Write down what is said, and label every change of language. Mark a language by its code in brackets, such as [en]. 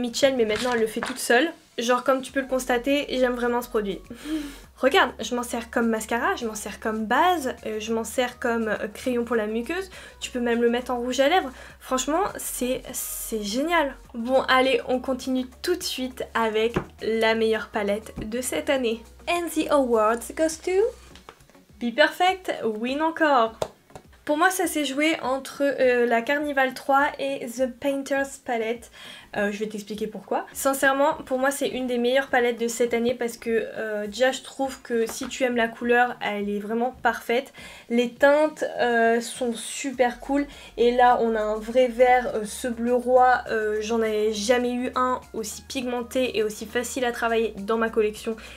[fr] Mitchell, mais maintenant elle le fait toute seule. Genre comme tu peux le constater, j'aime vraiment ce produit. Regarde, je m'en sers comme mascara, je m'en sers comme base, je m'en sers comme crayon pour la muqueuse, tu peux même le mettre en rouge à lèvres. Franchement c'est génial. Bon allez, on continue tout de suite avec la meilleure palette de cette année. [en] And the awards goes to Be Perfect, win [fr] encore. Pour moi ça s'est joué entre la Carnival 3 et The Painter's Palette. Je vais t'expliquer pourquoi. Sincèrement, pour moi c'est une des meilleures palettes de cette année parce que déjà je trouve que si tu aimes la couleur, elle est vraiment parfaite. Les teintes sont super cool et là on a un vrai vert, ce bleu roi, j'en avais jamais eu un aussi pigmenté et aussi facile à travailler dans ma collection.